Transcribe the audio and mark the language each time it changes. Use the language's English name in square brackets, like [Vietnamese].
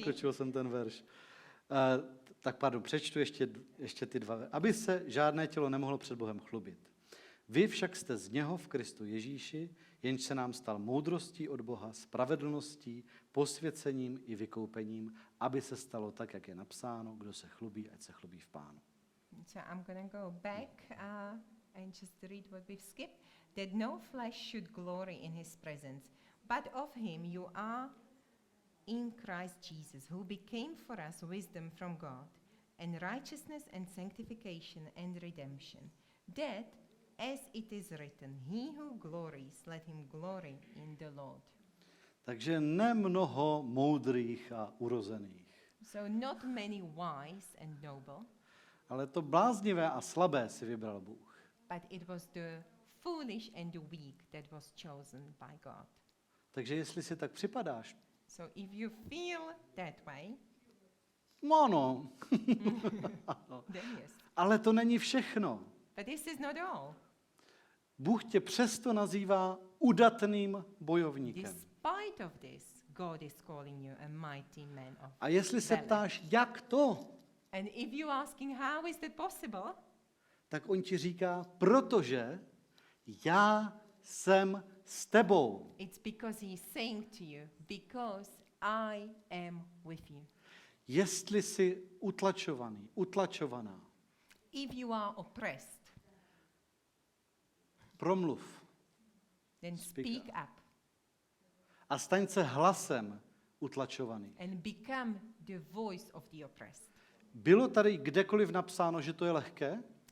[Czech] přeskočil jsem ten verš. Tak pardon, přečtu ještě ty dva. Aby se žádné tělo nemohlo před Bohem chlubit. Vy však jste z něho v Kristu Ježíši, jenž se nám stal moudrostí od Boha, spravedlností, posvěcením i vykoupením, aby se stalo tak, jak je napsáno, kdo se chlubí, ať se chlubí v Pánu. [English] So I'm going to go back and just read what we've skipped. That no flesh should glory in his presence, but of him you are in Christ Jesus, who became for us wisdom from God, and righteousness and sanctification and redemption. That, as it is written, he who glories, let him glory in the Lord. [Czech] Takže nemnoho moudrých a urozených, [English] So not many wise and noble, [Czech] ale to bláznivé a slabé si vybral Bůh. [English] but it was the foolish and the weak that was chosen by God. [Czech] Takže jestli si tak připadáš, [English] So if you feel that way, [Czech] ano, [English] then yes. [Czech] Ale to není všechno. [English] But this is not all. [Czech] Bůh tě přesto nazývá udatným bojovníkem. [English] Despite of this, God is calling you a mighty man of [Czech] A jestli se [English] valor. [Czech] ptáš, jak to, [English] And if you're asking how is that possible, [Czech] tak on ti říká, protože já jsem s tebou. [English] it's because he's saying to you, because I am with you. [Czech] Jestli jsi utlačovaný, utlačovaná, [English] If you are oppressed, [Czech] promluv [English] then Speak speak up. up [Czech] a staň se hlasem utlačovaný. [English] and become the voice of the oppressed. [Czech] Bylo tady kdekoliv napsáno, že to je lehké?